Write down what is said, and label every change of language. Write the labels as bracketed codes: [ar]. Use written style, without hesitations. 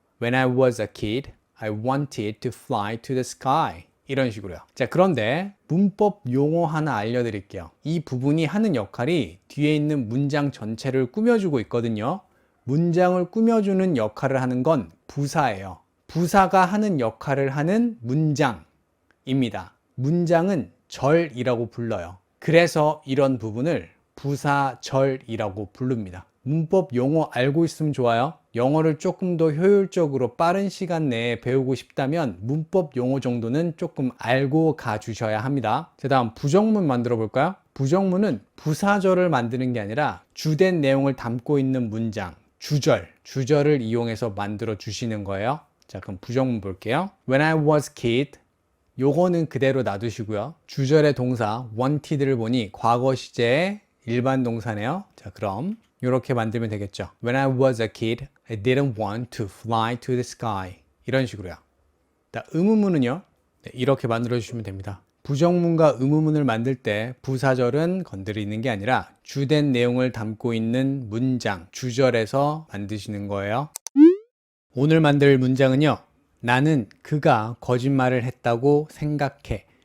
[en] When I was a kid, I wanted to fly to the sky. [ko] 이런 식으로요. 자, 그런데 문법 용어 하나 알려드릴게요. 이 부분이 하는 역할이 뒤에 있는 문장 전체를 꾸며주고 있거든요. 문장을 꾸며주는 역할을 하는 건 부사예요. 부사가 하는 역할을 하는 문장입니다. 문장은 절이라고 불러요. 그래서 이런 부분을 부사절이라고 부릅니다. 문법 용어 알고 있으면 좋아요. 영어를 조금 더 효율적으로 빠른 시간 내에 배우고 싶다면 문법 용어 정도는 조금 알고 가주셔야 합니다. 자, 다음 부정문 만들어 볼까요? 부정문은 부사절을 만드는 게 아니라 주된 내용을 담고 있는 문장, 주절을 이용해서 만들어 주시는 거예요. 자, 그럼 부정문 볼게요. [en] When I was kid [ko] 요거는 그대로 놔두시고요. 주절의 동사 wanted를 보니 과거 시제의 일반 동사네요. 자, 그럼 이렇게 만들면 되겠죠. [en] When I was a kid, I didn't want to fly to the sky. [ko] 이런 식으로요. 자, 의문문은요. 네, 이렇게 만들어 주시면 됩니다. 부정문과 의문문을 만들 때 부사절은 건드리는 게 아니라 주된 내용을 담고 있는 문장, 주절에서 만드시는 거예요. 오늘 만들 문장은요. 나는 그가 거짓말을 했다고 생각해.